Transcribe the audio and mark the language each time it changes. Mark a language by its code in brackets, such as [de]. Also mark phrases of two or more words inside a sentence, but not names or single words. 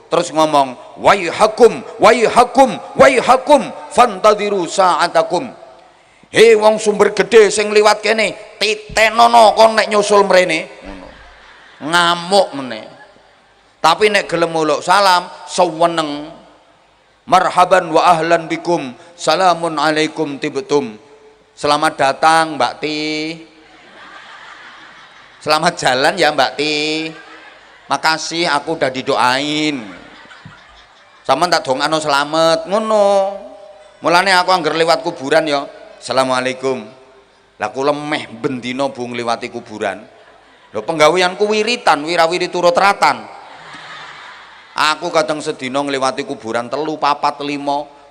[jv] Terus ngomong, [ar] "ويحكم، ويحكم، ويحكم، فانتظروا ساعتكم." [jv] Hei wong sumber gede sing liwat kene, titenono kon nek nyusul mrene. Ngono. Ngamuk meneh. Tapi nek gelem uluk salam, seweneng. [ar] مرحبا وأهلا بكم، سلام عليكم طبتم. [id] Selamat datang Mbak Ti. Selamat jalan ya Mbak Ti. Makasih aku udah didoain. [jv] Sampeyan tak dongakno selamat ngono. Mulane aku angger liwat kuburan ya, assalamualaikum. Lah kula meh bendina Bu ngliwati kuburan. Lho penggaweanku wiritan, wirawiri turut ratan. Aku kadang sedina ngliwati kuburan 3, 4, 5.